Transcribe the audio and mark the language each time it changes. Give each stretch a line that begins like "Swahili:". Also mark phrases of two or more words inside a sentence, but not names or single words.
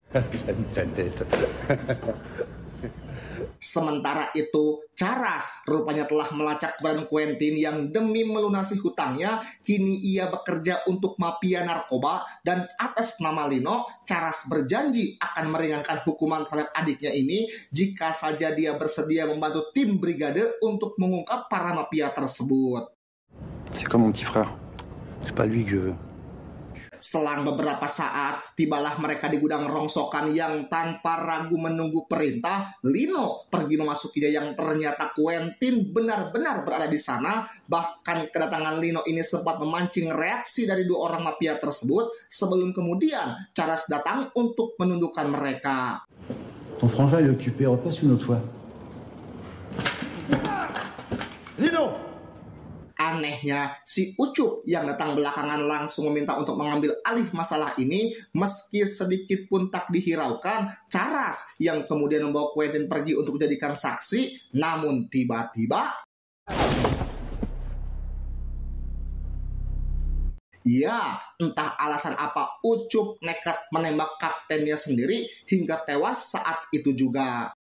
Indonesian: Sementara itu, Charas rupanya telah melacak keberadaan Quentin yang demi melunasi hutangnya, kini ia bekerja untuk mafia narkoba dan atas nama Lino, Charas berjanji akan meringankan hukuman terhadap adiknya ini jika saja dia bersedia membantu tim brigade untuk mengungkap para mafia tersebut.
French: C'est comme mon petit frère. C'est pas lui que je veux.
Indonesian: Selang beberapa saat, tibalah mereka di gudang rongsokan yang tanpa ragu menunggu perintah, Lino pergi memasukinya yang ternyata Quentin benar-benar berada di sana. Bahkan kedatangan Lino ini sempat memancing reaksi dari dua orang mafia tersebut sebelum kemudian Charles datang untuk menundukkan mereka.
French: Ton frangin est occupé, repasse une autre fois. Lino!
Indonesian: Anehnya, si Ucup yang datang belakangan langsung meminta untuk mengambil alih masalah ini, meski sedikit pun tak dihiraukan. Charles yang kemudian membawa Quentin pergi untuk dijadikan saksi, namun tiba-tiba, ya, entah alasan apa Ucup nekat menembak kaptennya sendiri hingga tewas saat itu juga.